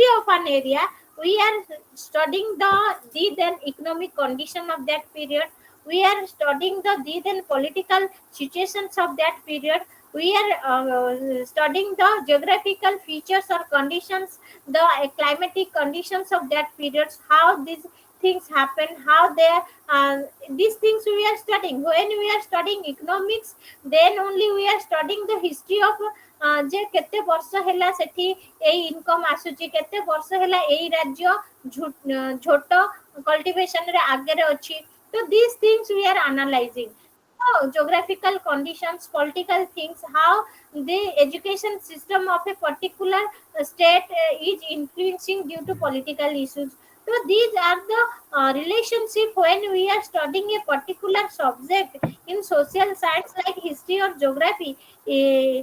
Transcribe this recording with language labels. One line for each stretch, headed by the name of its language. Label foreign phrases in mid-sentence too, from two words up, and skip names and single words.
English: of an area, we are studying the then economic condition of that period, we are studying the then political situations of that period, we are studying the geographical features or conditions, the climatic conditions of that period, how these things happen, how they these things we are studying. When we are studying economics, then only we are studying the history of
Odia: ଯେ କେତେ ବର୍ଷ ହେଲା ସେଠି ଏଇ ଇନକମ୍ ଆସୁଛି, କେତେ ବର୍ଷ ହେଲା ଏଇ ରାଜ୍ୟ ଝୋଟ କଲ୍ଟିଭେସନ ରେ ଆଗରେ ଅଛି.
English: So these things we are analyzing. So, geographical conditions, political things, how the education system of a particular state is influencing due to political issues. So these are the relationship when we are studying a particular subject in social science like history or geography.